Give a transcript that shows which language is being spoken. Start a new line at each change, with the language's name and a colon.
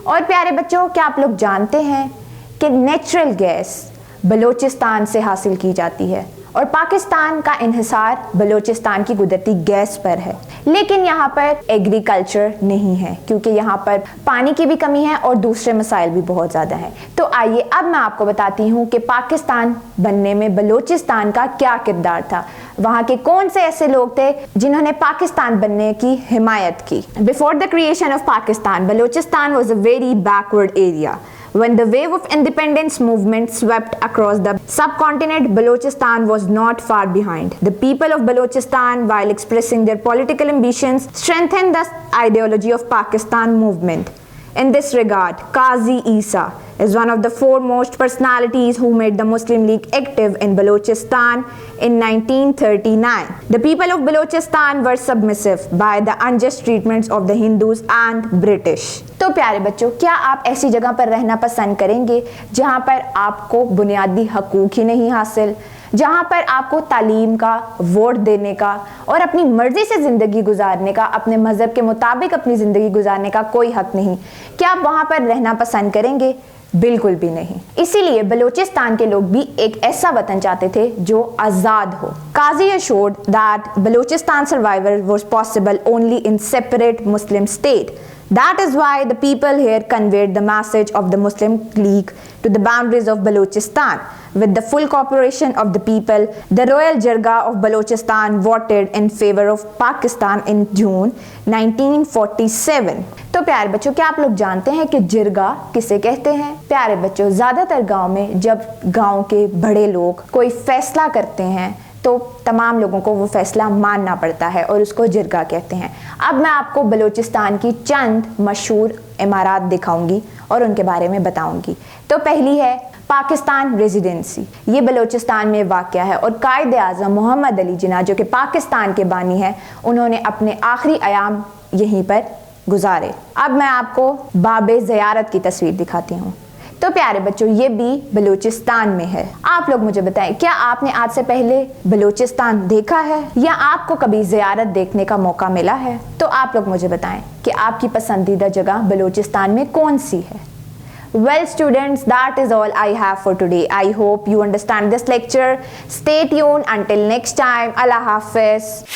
Hindi: और प्यारे बच्चों, क्या आप लोग जानते हैं कि नेचुरल गैस बलूचिस्तान से हासिल की जाती है और पाकिस्तान का इन्हिसार बलूचिस्तान की कुदरती गैस पर है, लेकिन यहाँ पर एग्रीकल्चर नहीं है क्योंकि यहाँ पर पानी की भी कमी है और दूसरे मसाइल भी बहुत ज़्यादा हैं। तो आइए अब मैं आपको बताती हूँ कि पाकिस्तान बनने में बलूचिस्तान का क्या किरदार था, वहाँ के कौन से ऐसे लोग थे जिन्होंने पाकिस्तान बनने की हिमायत की।
English: Before the creation of Pakistan, Balochistan was a very backward area. When the wave of independence movement swept across the subcontinent, Balochistan was not far behind. The people of Balochistan, while expressing their political ambitions, strengthened the ideology of Pakistan movement. In this regard, Qazi Isa is one of the foremost personalities who made the Muslim League active in Balochistan in 1939. The people of Balochistan were submissive by the unjust treatments of the Hindus and British.
Hindi: तो प्यारे बच्चों, क्या आप ऐसी जगह पर रहना पसंद करेंगे जहां पर आपको बुनियादी हकूक ही नहीं हासिल, जहां पर आपको तालीम का, वोट देने का और अपनी मर्जी से ज़िंदगी गुजारने का, अपने मज़हब के मुताबिक अपनी ज़िंदगी गुजारने का कोई हक नहीं? क्या आप वहां पर रहना पसंद करेंगे? बिल्कुल भी नहीं। इसीलिए बलूचिस्तान के लोग भी एक ऐसा वतन चाहते थे जो आज़ाद हो।
English: Qazi assured that Balochistan survival was possible only in separate Muslim state. That is why the people here conveyed the message of the Muslim League to the boundaries of Balochistan. With the full cooperation of the people, the Royal Jirga of Balochistan voted in favor of Pakistan in June 1947.
Hindi: तो प्यारे बच्चों, क्या आप लोग जानते हैं कि जिरगा किसे कहते हैं? प्यारे बच्चों, ज़्यादातर गांव में जब गांव के बड़े लोग कोई फैसला करते हैं तो तमाम लोगों को वो फैसला मानना पड़ता है और उसको जिरगा कहते हैं। अब मैं आपको बलूचिस्तान की चंद मशहूर इमारत दिखाऊंगी और उनके बारे में बताऊंगी। तो पहली है पाकिस्तान रेजिडेंसी। ये बलूचिस्तान में वाक़या है और कायद आज़म मोहम्मद अली जिन्ना, जो कि पाकिस्तान के बानी हैं, उन्होंने अपने आखिरी अयाम यहीं पर गुजारे। अब मैं आपको बाबे ज़ियारत की तस्वीर दिखाती हूँ। तो प्यारे बच्चों, ये भी बलूचिस्तान में है। आप लोग मुझे बताएं, क्या आपने आज से पहले बलूचिस्तान देखा है या आपको कभी ज़ियारत देखने का मौका मिला है? तो आप लोग मुझे बताएं कि आपकी पसंदीदा जगह बलूचिस्तान में कौन सी है?
English: Well students, that is all I have for today. I hope you understand this lecture. Stay tuned until next time. Allah Hafiz.